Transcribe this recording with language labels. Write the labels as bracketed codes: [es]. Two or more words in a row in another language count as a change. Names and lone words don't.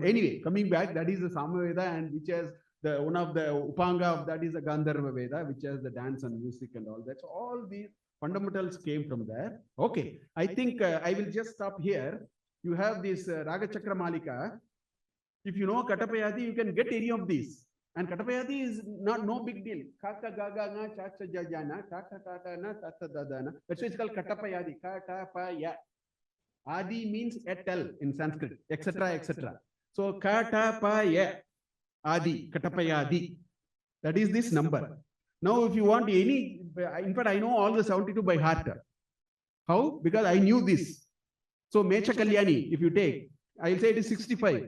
[en] Anyway, coming back, that is the Samaveda, and which has one of the Upanga of that is the Gandharva Veda, which has the dance and music and all that. So all these fundamentals came from there. Okay, I think I will just stop here. You have this Raga Chakra Malika. If you know Katapayadi, you can get any of these. And Katapayadi is no big deal. [sa] Kaka gaga na chacha jajana, kaka kaka na tata dadana. [en] That's why it's called Katapayadi. Katapaya. Adi means etel in Sanskrit, etc., etc. So Katapaya Adi, Katapayadi. That is this number. Now, if you want any, in fact, I know all the 72 by heart. How? Because I knew this. So Mecha Kalyani, if you take, I'll say it is 65.